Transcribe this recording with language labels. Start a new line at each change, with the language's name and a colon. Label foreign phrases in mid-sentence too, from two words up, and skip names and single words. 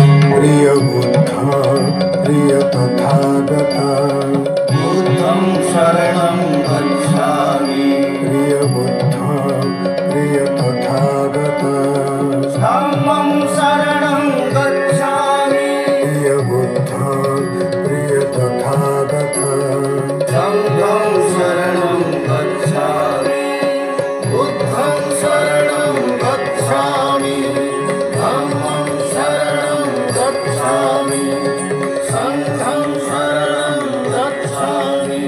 Hindi: प्रिय बुद्ध प्रिय तथागत
Pali: बुद्धं शरणं गच्छामि
Hindi: प्रिय बुद्ध प्रिय तथागत
Pali: धम्मं शरणं गच्छामि
Hindi: प्रिय बुद्ध प्रिय तथागत
Pali: संघं शरणं गच्छामि बुद्धं शरणं गच्छामि धम्मं शरणं गच्छामि संघं शरणं गच्छामि